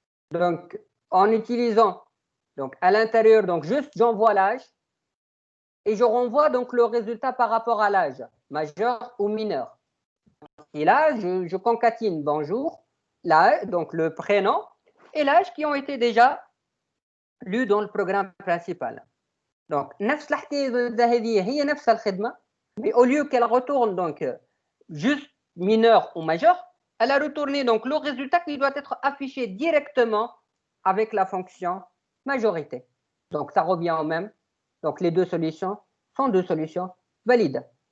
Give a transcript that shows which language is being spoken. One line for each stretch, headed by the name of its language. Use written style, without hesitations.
French: Donc, en utilisant, donc à l'intérieur, donc juste j'envoie l'âge et je renvoie donc le résultat par rapport à l'âge, majeur ou mineur. Et là, je concatine bonjour, l'âge, donc le prénom et l'âge qui ont été déjà lus dans le programme principal.
Arabic: Donc, نفس الحكاية هذه هي نفس الخدمة.
French: Mais au lieu qu'elle retourne donc juste mineur ou majeur, elle a retourné donc le résultat qui doit être affiché directement avec la fonction majorité. Donc ça revient au même. Donc les deux solutions sont deux solutions valides.